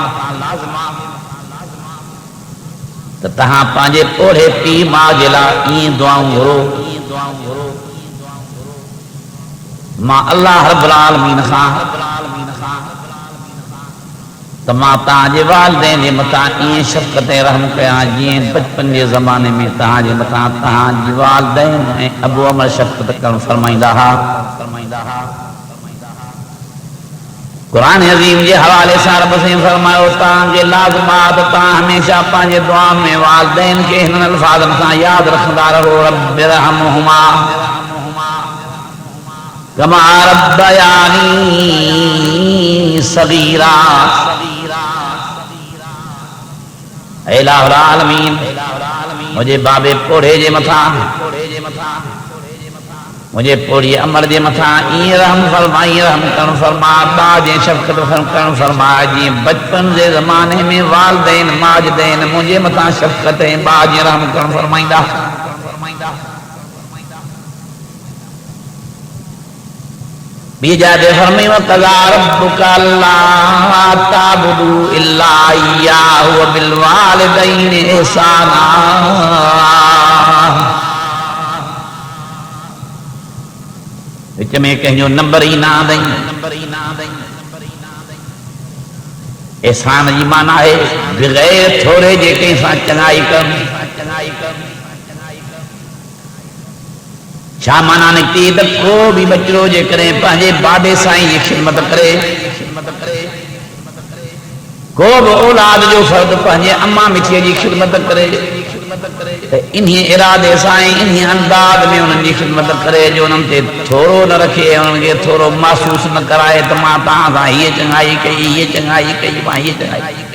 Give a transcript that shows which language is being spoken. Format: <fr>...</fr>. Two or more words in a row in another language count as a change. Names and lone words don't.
<sd>तो तहां पंहिंजे पोढ़े पीउ माउ जे लाइ ईअं दुआऊं घुरो मां अल्लाह रब्बुल आलमीन खां त मां तव्हांजे वालिदैन जे मथां ईअं शफ़क़त ऐं रहम कयां जीअं बचपन जे ज़माने में तव्हांजे मथां तव्हांजी वालिदैन ऐं अबू अमर शफ़क़त करणु फरमाईंदा हुआ कुरान अज़ीम जे हवाले सां रब साईं फरमायो तव्हांजे लाज़िमात तव्हां हमेशा पंहिंजे दुआ में वालिदैन खे हिननि अल्फाज़नि सां यादि रखंदा रहो रब्बिरहमहुमा</sd> <ar>كما ربياني صغيرا</ar> <sd>ऐ इलाहुल आलमीन मुझे बाबे पोढ़े जे मथां मुझे पोड़ी अमर जे मथां ईअं रहम फरमाई रहम करण फरमा बा जे शफ़क़त करण फरमा जीअं बचपन जे ज़माने में वालिदैन माजिदैन मुंहिंजे मथां शफ़क़त ऐं बा जे रहम करण फरमाईंदा ॿी जाते फरमाई</sd> <ar>وقضى ربك ألا تعبدوا إلا إياه وبالوالدين إحسانا</ar> <sd>विच में कंहिंजो नंबर ई न आंदई एहसान जी माना आहे बग़ैर थोरे जे कंहिं सां चङाई कनि छा माना निकिती त को बि बचिड़ो जेकॾहिं पंहिंजे बाबे साईं जी ख़िदमत करे को बि औलाद जो फ़र्द पंहिंजे अम्मा मिठीअ जी ख़िदमत करे त इन्हीअ इरादे सां इन्हीअ अंदाज़ में उन्हनि जी ख़िदमत करे जो उन्हनि ते थोरो न रखे उन्हनि खे थोरो महसूस न कराए त मां तव्हां सां हीअ चङाई कई हीअ चङाई कई मां हीअ चङाई</sd>